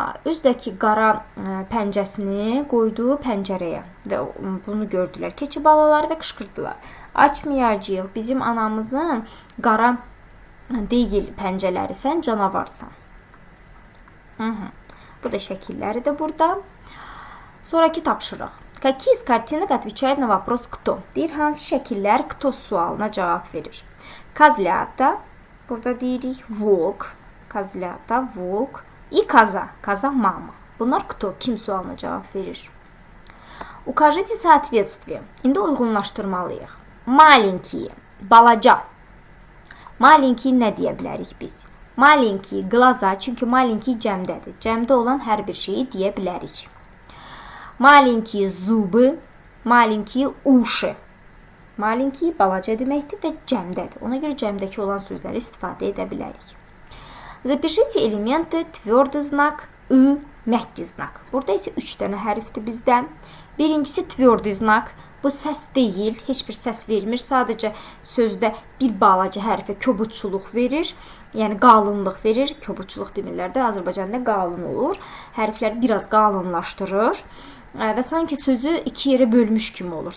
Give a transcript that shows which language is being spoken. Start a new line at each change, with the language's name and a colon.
Azerbaijani: Üzdəki qara pəncəsini qoydu pəncərəyə və bunu gördülər keçi balaları və qışqırdılar: «Açmayacaq, bizim anamızın qara deyil pəncələri, sən canavarsan». Bu da şəkilləri də burada. Sonraki tapşırıq.
Russian: Какие из картинок отвечают на вопрос «кто»?
Azerbaijani: Deyir, hansı şəkillər «кто» sualına cavab verir?
Russian: Козлята,
Azerbaijani: burada deyirik,
Russian: волк, козлята, волк и коза, коза мама.
Azerbaijani: Bunlar «кто», kim sualına cavab verir?
Russian: Укажите соответствие.
Azerbaijani: İndi uyğunlaşdırmalıyıq. Маленькие, balaca. Маленькие nə deyə bilərik biz?
Russian: Маленькие, глаза,
Azerbaijani: çünki
Russian: маленькие
Azerbaijani: cəmdədir. Cəmdə olan hər bir şeyi deyə bilərik.
Russian: Маленькие зубы, маленькие уши.
Azerbaijani: Маленькие balaca deməkdir və cəmdədir. Ona görə cəmdəki olan sözləri istifadə edə bilərik.
Russian: Запишите элементы твердый знак ı, məhki znak.
Azerbaijani: Burada isə 3 dənə hərfdir bizdə. Birincisi tвердый znak. Bu səs deyil, heç bir səs vermir. Sadəcə sözdə bir balaca hərfə kobudçuluq verir. Yəni qalınlıq verir. Kobudçuluq demirlər də, Azərbaycanda qalın olur. Hərflər biraz qalınlaşdırır və sanki sözü iki yerə bölmüş kimi olur.